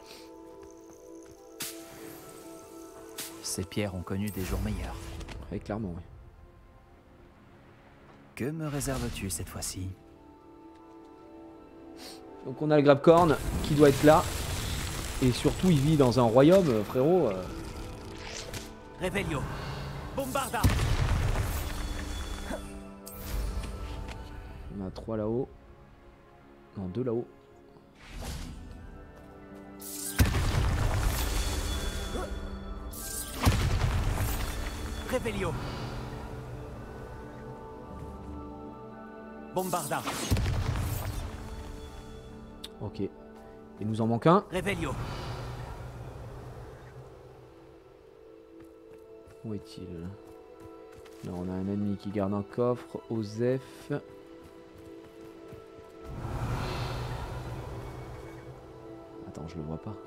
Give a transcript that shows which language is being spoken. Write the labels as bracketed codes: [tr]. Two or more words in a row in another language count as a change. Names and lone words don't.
[fr] Ces pierres ont connu des jours meilleurs. Ouais, clairement, oui. Que me réserves-tu cette fois-ci? Donc on a le grabcorn qui doit être là. Et surtout, il vit dans un royaume, frérot. Revelio. Bombarda. On a 3 là-haut. Non, 2 là-haut. Revelio. Bombarda. Ok. Il nous en manque un. Revelio. Où est-il? Là, on a un ennemi qui garde un coffre. Osef. Attends, je le vois pas.